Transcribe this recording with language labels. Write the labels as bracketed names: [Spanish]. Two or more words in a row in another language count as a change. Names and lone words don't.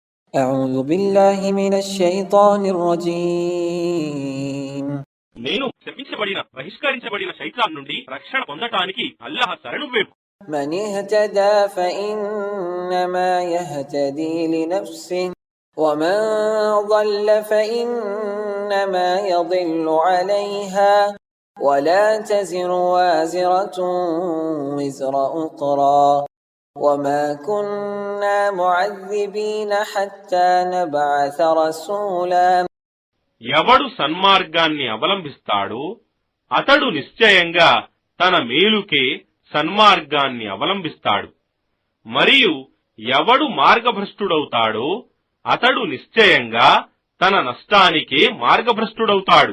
[Arabic] أعوذ بالله من الشيطان الرجيم [Telugu] నేను శపించబడిన బహిష్కరించబడిన శైతాన్ నుండి రక్షణ పొందటానికి అల్లాహ్ శరణు వేపు. [Arabic] من اهتدى فإنما يهتدي لنفسه ومن ضل فإنما يضل عليها ولا تزر وازرة وزر أخرى وما كنا معذبين حتى نبعث رسولا [Telugu] ఎవడు సన్మార్గాన్ని అవలంబిస్తాడో అతడు నిశ్చయంగా తన మేలుకే సన్మార్గాన్ని అవలంబిస్తాడు. మరియు ఎవడు మార్గభ్రష్టుడవుతాడో అతడు నిశ్చయంగా తన నష్టానికే మార్గభ్రష్టుడవుతాడు.